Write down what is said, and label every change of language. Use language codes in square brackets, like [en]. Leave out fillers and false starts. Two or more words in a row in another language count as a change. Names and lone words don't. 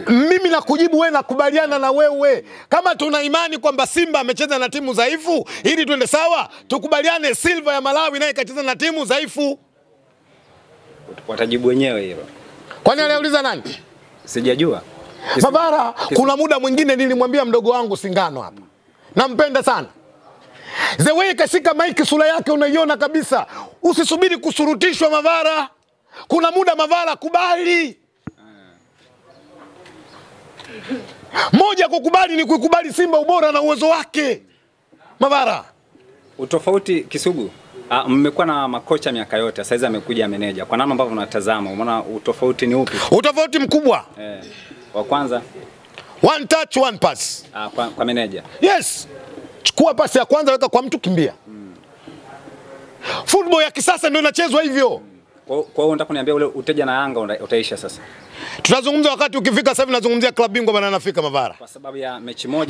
[sw] Mimi nakujibu wewe, nakubaliana na wewe. Kama tuna imani kwamba Simba amecheza na timu dhaifu, ili twende sawa, tukubaliane Silva ya Malawi naye kacheza na timu dhaifu. Watajibu wenyewe hilo. Kwani aliuliza nani? Sijajua. Mavara, kuna muda mwingine nilimwambia mdogo wangu Singano hapa. Nampenda sana. [en] The way [sw] kashika maiki sura yake unaiona kabisa. Usisubiri kusurutishwa Mavara. Kuna muda Mavara kubali. Moja kukubali ni kukubali Simba ubora na uwezo wake. Mavara. Utofauti Kisugu. Mmekuwa na makocha miaka yote, sasa hizi amekuja meneja. Kwa namna ambavyo unatazama, unaona utofauti ni upi? Utofauti mkubwa. Wa kwanza, [en] one touch one pass. [sw] Kwa meneja. Yes. Chukua pasi ya kwanza weka kwa mtu kimbia. Football ya kisasa ndio inachezwa hivyo. Kwa hiyo unataka kuniambia ule uteja na Yanga utaisha sasa? Tunazungumza wakati ukifika sasa hivi nazungumzia klabu bingwa bana inafika Mavara. Kwa sababu ya mechi moja.